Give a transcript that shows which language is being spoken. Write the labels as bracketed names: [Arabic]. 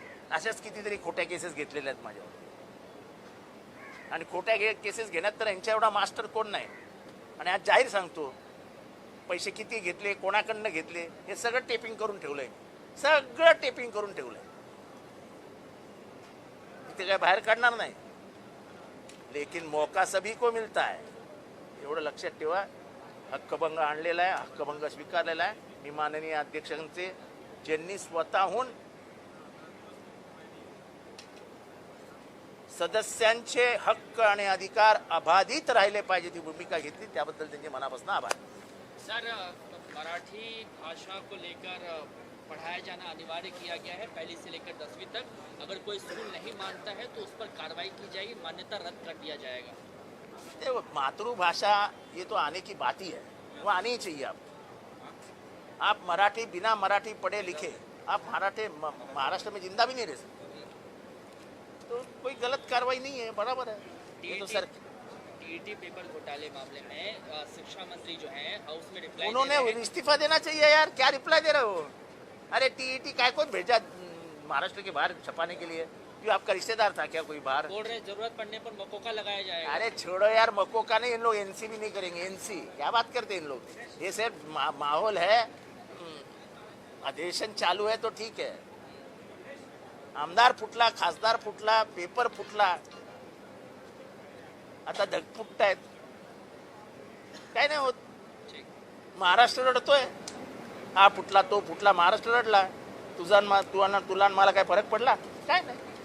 [Marathi] अशाच कितीतरी खोट्या केसेस घेतलेल्या आहेत माझ्यावर. आणि खोट्या केसेस घेण्यात तर यांच्या एवढा मास्टर कोण नाही. आणि आज जाहीर सांगतो, पैसे किती घेतले, कोणाकडनं घेतले, हे सगळं टेपिंग करून ठेवलंय. सगळं टेपिंग करून ठेवलंय. ते काय बाहेर काढणार नाही. [Hindi] लेकिन मौका सभी को मिलता है, [Marathi] एवढं लक्षात ठेवा. हक्कभंग आणलेला आहे, हक्कभंग स्वीकारलेला आहे. मी माननीय अध्यक्षांचे, ज्यांनी स्वतःहून सदस्यांचे हक्क आणि अधिकार अबाधित राहिले पाहिजे ती भूमिका घेतली, त्याबद्दल त्यांचे मनापासून आभार. [Hindi] सर, मराठी भाषा को लेकर पढ़ाया जाना अनिवार्य किया गया है 1ली से लेकर 10वीं तक. अगर कोई स्कूल नहीं मानता है तो उस पर कार्रवाई की जाएगी, मान्यता रद्द कर दिया जाएगा. देखो, मातृभाषा ये तो आने की बात ही है, वो आनी ही चाहिए. आप मराठी, बिना मराठी पढ़े लिखे आप महाराष्ट्र में जिंदा भी नहीं रह सकते. तो कोई गलत कार्रवाई नहीं है, बराबर है. ये तो सर टीईटी पेपर घोटाले मामले में शिक्षा मंत्री जो हैं हाउस में रिप्लाई उन्होंने इस्तीफा देना चाहिए यार, क्या रिप्लाई दे रहे हो? अरे टीईटी काय को भेजा महाराष्ट्र के बाहर छपाने के लिए? ये आपका रिश्तेदार था क्या कोई बाहर? बोल रहे जरूरत पड़ने पर मकोका लगाया जाएगा। अरे छोड़ो यार, मको का नहीं, इन लोग एनसी भी नहीं करेंगे। एनसी क्या बात करते हैं इन लोग? ये सिर्फ माहौल है, अधिवेशन चालू है तो ठीक है। [Marathi] आमदार फुटला, खासदार फुटला, पेपर फुटला, आता धग फुटतायत, काय नाही होत। ठीक. महाराष्ट्र रडतोय, हा फुटला तो फुटला, महाराष्ट्र रडला, तुला आणि मला काय फरक पडला? काय नाही।